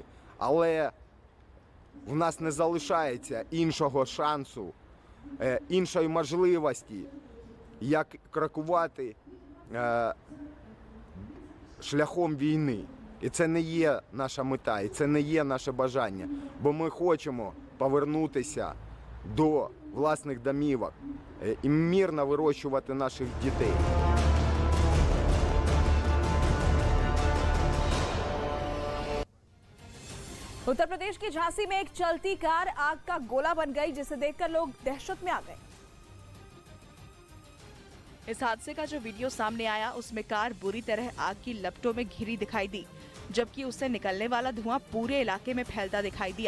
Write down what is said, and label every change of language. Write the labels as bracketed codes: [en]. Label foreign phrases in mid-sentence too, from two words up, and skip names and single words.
[uk] Але в нас не залишається іншого шансу, іншої можливості, як крокувати шляхом війни. І це не є наша мета, і це не є наше бажання. Бо ми хочемо повернутися до власних домівок і мирно вирощувати наших дітей. [hi] उत्तर प्रदेश की झांसी में एक चलती कार आग का गोला बन गई, जिसे देखकर लोग दहशत में आ गए। इस हादसे का जो वीडियो सामने आया उसमें कार बुरी तरह आग की लपटों में घिरी दिखाई दी, जबकि उससे निकलने वाला धुआं पूरे इलाके में फैलता दिखाई दिया।